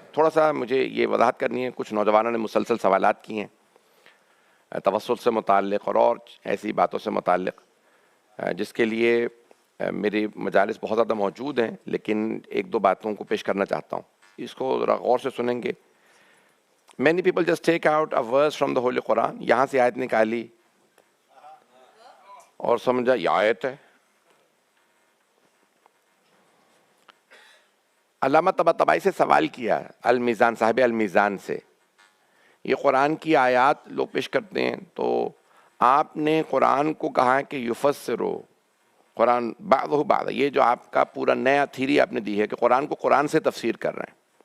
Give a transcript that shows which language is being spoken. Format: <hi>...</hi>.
<ur>تھوڑا سا مجھے یہ وضاحت کرنی ہے، کچھ نوجوانوں نے مسلسل سوالات کی ہیں توسل سے متعلق اور ایسی باتوں سے متعلق، جس کے لیے میری مجالس بہت زیادہ موجود ہیں، لیکن ایک دو باتوں کو پیش کرنا چاہتا ہوں. اس کو ذرا غور سے سنیں گے.</ur> <en>Many people just take out a verse from the Holy Quran،</en> <ur>یہاں سے آیت نکالی اور سمجھا یہ آیت ہے. علامہ طباطبائی سے سوال کیا المیزان، صاحب المیزان سے، یہ قرآن کی آیات لوگ پیش کرتے ہیں تو آپ نے قرآن کو کہا ہے کہ</ur> <ar>یفسرو قرآن بعضہ بعض،</ar> <ur>یہ جو آپ کا پورا نیا تھیری آپ نے دی ہے کہ قرآن کو قرآن سے تفسیر کر رہے ہیں.</ur>